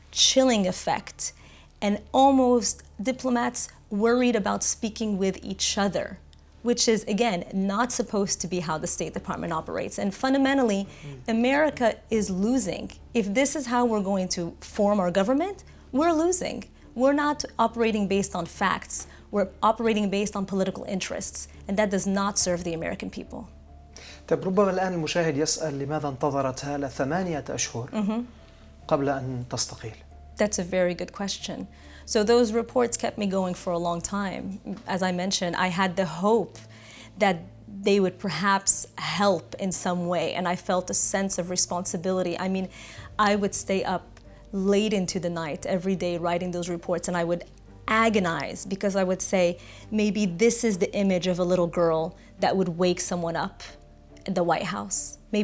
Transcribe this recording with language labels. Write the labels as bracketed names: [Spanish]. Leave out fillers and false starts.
[English] Chilling effect, and almost diplomats worried about speaking with each other, which is, again, not supposed to be how the State Department operates. And fundamentally, America is losing. If this is how we're going to form our government, we're losing. We're not operating based on facts. We're operating based on political interests, and that does not serve the American people. [Arabic] طيب ربما الآن المشاهد يسأل لماذا انتظرت هالة 8 أشهر قبل أن تستقيل؟ [English] That's a very good question. So those reports kept me going for a long time. As I mentioned, I had the hope that they would perhaps help in some way, and I felt a sense of responsibility. I mean, I would stay up late into the night every day writing those reports, and I would agonize because I would say, maybe this is the image of a little girl that would wake someone up at the White House.